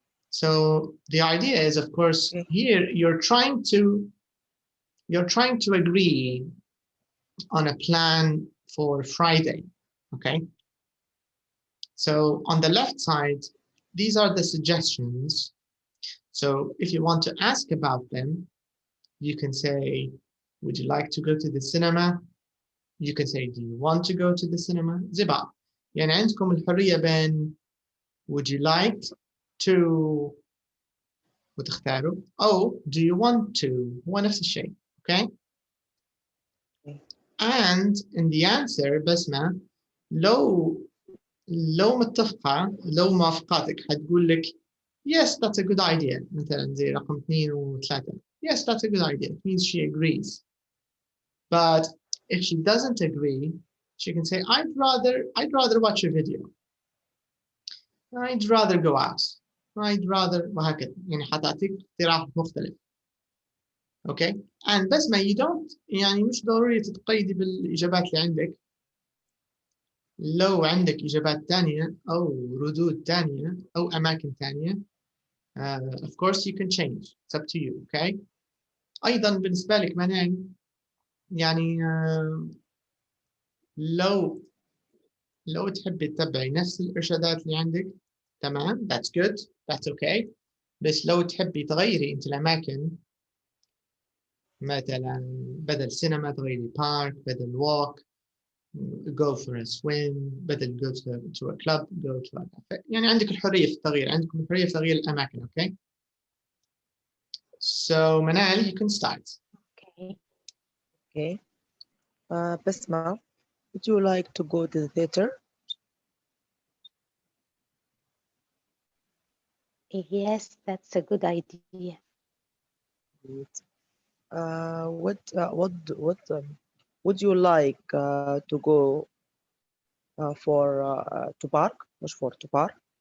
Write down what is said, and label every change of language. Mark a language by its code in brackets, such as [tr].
[en] So the idea is, of course, here you're trying to agree on a plan for Friday. Okay. So on the left side, these are the suggestions. So if you want to ask about them, you can say, would you like to go to the cinema? You can say, do you want to go to the cinema? [ar] زي بعض. يعني عندكم الحرية بين [en] would you like to [ar] وتختاروا أو [en] do you want to [ar] هو نفس الشيء. [en] Okay? And in the answer [ar] بسمة لو متفقة لو موافقاتك حتقول لك [en] yes, that's a good idea. [ar] مثلا زي رقم 2 و 3. [en] Yes, that's a good idea. It means she agrees. But if she doesn't agree, she can say, I'd rather watch a video. I'd rather go out. I'd rather [ar] وهكذا. يعني حتعطيك اقتراح مختلف. [en] Okay? [ar] And بس ما [en] you don't [ar] يعني مش ضروري تتقيدي بالإجابات اللي عندك. لو عندك إجابات تانية أو ردود تانية أو أماكن تانية [en] of course you can change. It's up to you. Okay? [ar] أيضا بالنسبة لك منال يعني لو تحبي تتبعي نفس الإرشادات اللي عندك تمام [en] that's good that's okay [ar] بس لو تحبي تغيري أنت الأماكن مثلا بدل سينما تغيري بارك بدل walk [en] go for a swim [ar] بدل [en] go to a club go to a cafe [ar] يعني عندك الحرية في التغيير عندكم الحرية في تغيير الأماكن [en] okay so Manal you can start okay Basma, would you like to go to the theater? Yes, that's a good idea. What would you like to go for to park? مش for to park.